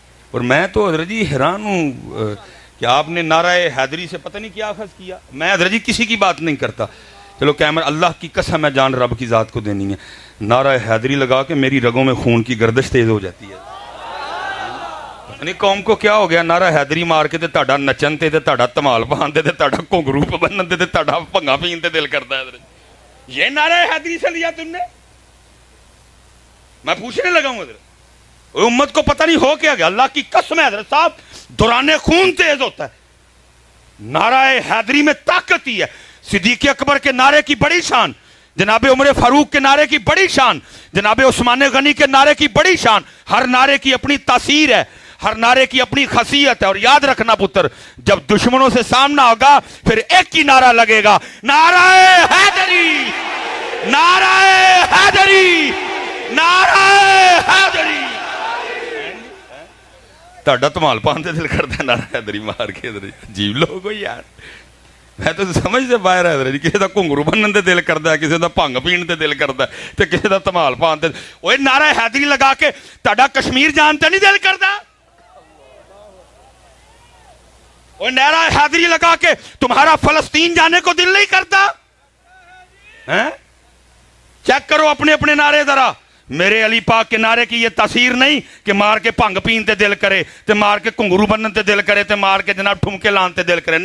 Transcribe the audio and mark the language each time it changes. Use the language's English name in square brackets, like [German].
[Urdu] اور میں تو حضرت جی حیران ہوں کہ آپ نے نعرہ حیدری سے پتہ نہیں کیا اخذ کیا. میں حضرت جی کسی کی بات نہیں کرتا, چلو کیمرہ اللہ کی قسم ہے جان رب کی ذات کو دینی ہے, نعرہ حیدری لگا کے میری رگوں میں خون کی گردش تیز ہو جاتی ہے. یعنی قوم کو کیا ہو گیا, [Punjabi] نعرہ حیدری مار کے تے تہاڈا نچن تے تہاڈا ਧਮਾਲ پان تے تہاڈا گھنگرو بنن تے تہاڈا بھنگا پین تے دل کرتا ہے. [Urdu] یہ نعرہ حیدری سے لیا تم نے؟ میں پوچھنے لگا ہوں حضرت, امت کو پتہ نہیں ہو کیا گیا. اللہ کی قسم ہے حضرت صاحب, دوران خون تیز ہوتا ہے. نعرہ حیدری میں طاقت ہی ہے. صدیق اکبر کے نعرے کی بڑی شان, جناب عمر فاروق کے نعرے کی بڑی شان, جناب عثمان غنی کے نعرے کی بڑی شان. ہر نعرے کی اپنی تاثیر ہے, ہر نعرے کی اپنی خاصیت ہے. اور یاد رکھنا پتر, جب دشمنوں سے سامنا ہوگا پھر ایک ہی نعرہ لگے گا, نعرہ حیدری نعرہ حیدری نعرہ حیدری. [Punjabi] تہاڈا ਧਮਾਲ پان تے دل کردا ہے نعرہ حیدری مار کے. [Urdu] عجیب لوگ ہو یار, میں تو سمجھ سے باہر ہے حضرت. [Punjabi] کسی دا گھنگرو بنن تے دل کردا ہے, کسی دا بھنگ پین تے دل کردا ہے, تے کسی دا ਧਮਾਲ پان تے. اوے نعرہ حیدری لگا کے تہاڈا کشمیر جان تے نہیں دل کردا؟ [Urdu] اوے نعرہ حیدری لگا کے تمہارا فلسطین جانے کو دل نہیں کرتا؟ چیک کرو اپنے اپنے نعرے ذرا. میرے علی پاک کے نعرے کی یہ تاثیر نہیں کہ [Punjabi] مار کے بھنگ پین تے دل کرے, تے مار کے گھنگرو بنن تے دل کرے, تے مار کے جناب ٹھمکے لان تے دل کرے.